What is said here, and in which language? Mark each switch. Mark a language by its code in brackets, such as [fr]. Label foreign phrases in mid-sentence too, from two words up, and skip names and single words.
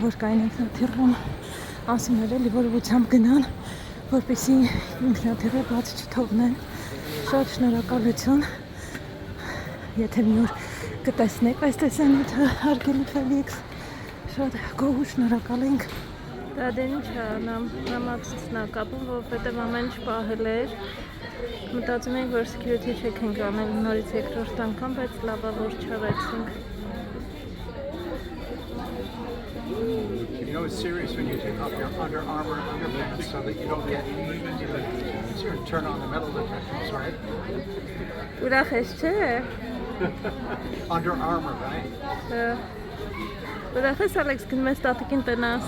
[hy] որ կային ինքնաթիռում ասում էր էլի որ ուղղությամբ գնան որպեսզի ինքնաթիռը բաց չթողնեն շատ շնորհակալություն եթե մի օր կտեսնեք այս տեսանյութը հարգելի Ֆելիքս շատ գոհ ու շնորհակալ ենք դա դեն ինչ անամ համացնա կապում որովհետև ամեն ինչ պահել էր մտածում ենք որ [en] security check [hy] ենք անել նորից երկրորդ անգամ բայց լավա որ չարեցինք [en] You know it's serious when you take off your Under Armour underpants so that you don't get sort of turn on the metal detectors, right? [hy] ուրախ ես չէ [en] Under Armour, right? [hy] ուրախ ես Ալեքս գնում ես տատիկին տնաս